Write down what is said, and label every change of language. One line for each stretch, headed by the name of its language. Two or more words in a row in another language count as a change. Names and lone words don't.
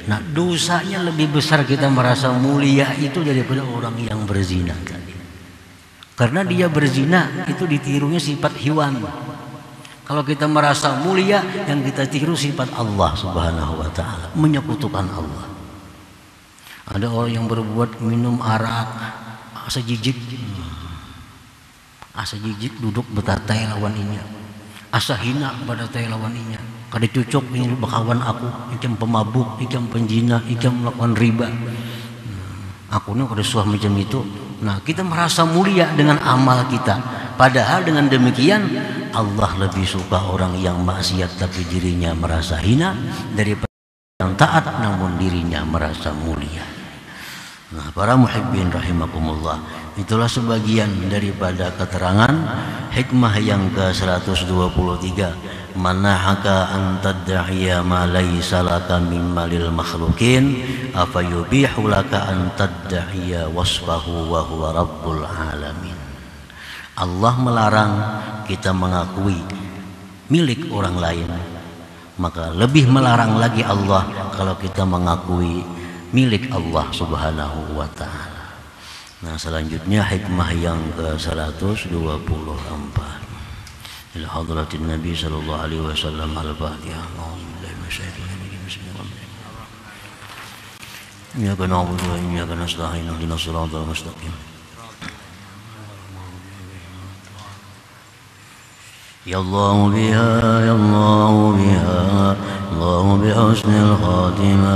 Indonesian: Nah, dosanya lebih besar kita merasa mulia itu daripada orang yang berzina tadi. Karena dia berzina itu ditirunya sifat hewan. Kalau kita merasa mulia, yang kita tiru sifat Allah
Arabic: سبحانه وتعالى,
Indonesian: menyekutukan Allah. Ada orang yang berbuat minum arak,
Banjar: asa jijik duduk betatai lawan inya, asa hina pada tai lawan inya. Kada cucuk ini bakawan aku, ikam pemabuk, ikam penjina, ikam melakukan riba. Aku ni kada suah macam itu.
Indonesian: Nah, kita merasa mulia dengan amal kita. Padahal dengan demikian Allah lebih suka orang yang maksiat tapi dirinya merasa hina daripada yang taat namun dirinya merasa mulia. Nah, para
Arabic: محبين رحمكم الله,
Indonesian: itulah sebagian daripada keterangan hikmah yang ke-123.
Arabic: نهاك أن تدعي ما ليس لك مما للمخلوقين أفيبيح لك أن تدعي وصفه وهو رب العالمين.
Indonesian: Allah melarang kita mengakui milik orang lain, maka lebih melarang lagi Allah kalau kita mengakui milik Allah
Arabic: سبحانه وتعالى.
Indonesian: Nah, selanjutnya hikmah yang ke-124.
Arabic: إلى حضرة النبي صلى الله عليه وسلم على الفاتحة. أعوذ بالله من الشيطان الرجيم. بسم الله الرحمن الرحيم. إياك نعبد وإياك نستعين اهدنا الصراط المستقيم. يا الله بها يا الله بها الله بحسن الخاتمة.